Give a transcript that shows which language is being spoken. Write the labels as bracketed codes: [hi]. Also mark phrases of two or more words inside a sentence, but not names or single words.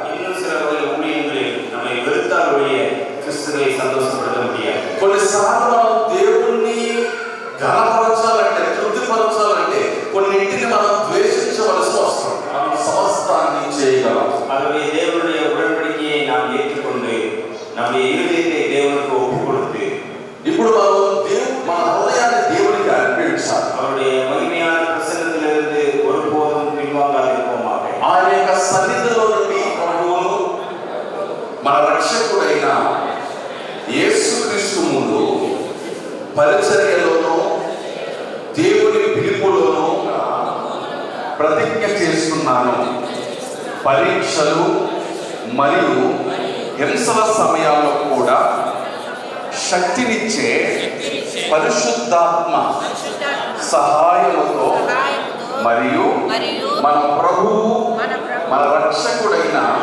[te] కొన్నిసార్లు మనం దేవుణ్ణి ఘనపరచాలంటే, తృప్తిపరచాలంటే కొన్నింటిని మనం ద్వేషించవలసి వస్తుంది. మనం సమస్తాన్ని చేయగలం. [ta] దేవుடைய உடன்படிக்கையை நாம் ஏற்றுக்கொண்டு நம்முடைய இருதயத்தை தேவனுக்கு ஒப்புக் கொடுத்து [te] ఇప్పుడు మన హృదయాన్ని దేవునికి అర్పించాలి. [ta] அவருடைய மகிமையான பிரசன்னத்திலிருந்து ஒருபோதும் பின்வாங்காதிருப்போமாக. [te] ఆయన యొక్క సన్నిధిలో నుండి ప్రభువును మన రక్షకుడైన యేసుక్రీస్తు ముందు పరిచర్యలోనూ దేవుని పిలుపులోనూ ప్రతిజ్ఞ చేస్తున్నాను. పరీక్షలు మరియు హింసల సమయాల్లో కూడా శక్తినిచ్చే పరిశుద్ధాత్మ సహాయముతో మరియు మన ప్రభువు మన రక్షకుడైన